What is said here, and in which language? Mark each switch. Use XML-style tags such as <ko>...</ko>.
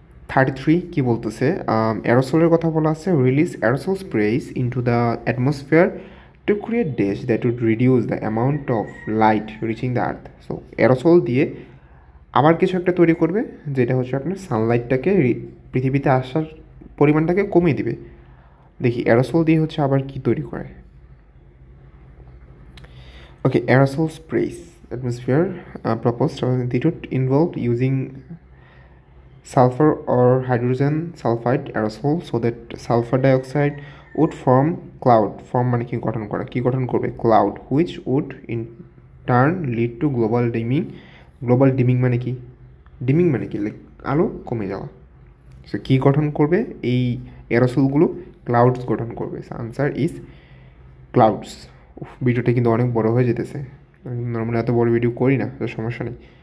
<bn>33 কী বলতেছে? অ্যারোসলের কথা বলা আছে।</bn> <en>Release aerosol sprays into the atmosphere to create dash that would reduce the amount of light reaching the earth.</en> <bn>So aerosol দিয়ে আবার কিছু একটা তৈরি করবে যেটা হচ্ছে আপনার সানলাইটটাকে পৃথিবীতে আসার পরিমাণটাকে কমিয়ে দিবে। দেখি অ্যারোসল দিয়ে হচ্ছে আবার কি তৈরি করে।</bn> <en>Okay, aerosol sprays atmosphere proposed they would involve using sulfur or hydrogen sulfide aerosol so that sulfur dioxide would form cloud.</en> <bn>Form মানে কি? গঠন করা। কি গঠন করবে?</bn> <en>cloud which would in turn lead to global dimming.</en> <bn>global dimming মানে কি? dimming মানে কি? লাইক আলো কমে যাওয়া। সো কী গঠন করবে? এই এরোসলগুলো ক্লাউডস গঠন করবে।</bn> <en>Answer is clouds.</en> <bn>ভিডিওটা কিন্তু অনেক বড় হয়ে যেতেছে, নর্মালি এত বড় ভিডিও করি না, তো সমস্যা নেই।</bn>